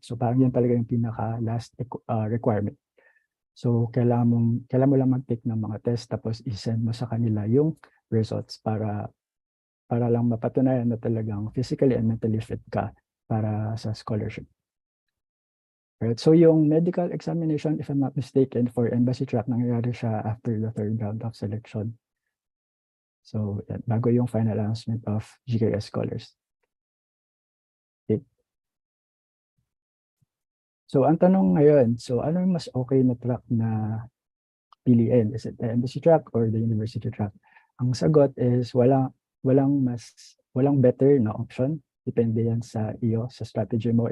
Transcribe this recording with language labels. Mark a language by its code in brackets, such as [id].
[tl] So parang yun talaga yung pinaka-last requirement. So kailangan mo lang mag-take ng mga test, tapos i-send mo sa kanila yung results para lang mapatunayan na talagang [en] physically and mentally fit [tl] ka para sa scholarship. [en] Right, so yung medical examination, if I'm not mistaken, for embassy track, [tl] nangyayari siya [en] after the third round of selection. So, [tl] yan, bago yung [en] final announcement of GKS scholars. Okay. [tl] So, ang tanong ngayon, so ano yung mas okay na track na piliin? [en] Is it the embassy track or the university track? [tl] Ang sagot is walang better na option. Depende yan sa iyo, sa strategy mo.